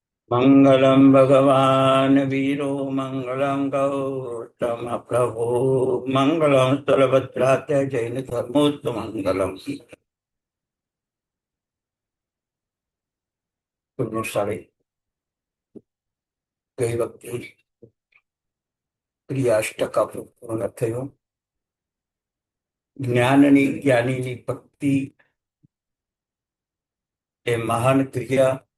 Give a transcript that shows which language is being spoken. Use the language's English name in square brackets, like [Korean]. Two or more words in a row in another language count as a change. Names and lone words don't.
[Sanskrit] मंगलम भगवान वीरो मंगलम गौतम प्रभु मंगलम स्थलभद्रात्य जैन धर्मोत्तम मंगलम। [Gujarati] પુણ્યશાળી ગઈ વખતે ક્રિયાષ્ટક આપણું પૂર્ણ થયું. જ્ઞાનની જ્ઞાનીની ભક્તિ એ મહાન ક્રિયા,